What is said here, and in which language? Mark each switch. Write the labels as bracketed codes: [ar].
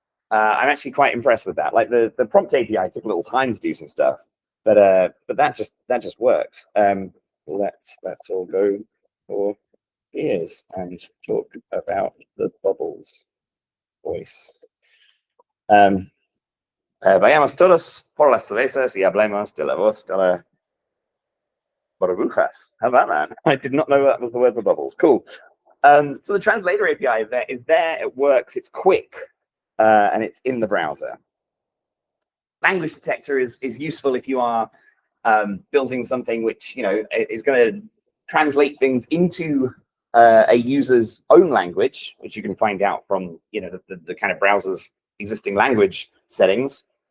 [en] I'm actually quite impressed with that. Like the prompt API took a little time to do some stuff, but that just works. Let's all go for beers and talk about the bubbles voice. [es] Vayamos todos por las cervezas y hablemos de la voz de la burbujas. [en] How about that? I did not know that was the word for bubbles. Cool. So the translator API is there. It works. It's quick, and it's in the browser. Language detector is useful if you are building something which is going to translate things into a user's own language, which you can find out from the kind of browser's existing language settings.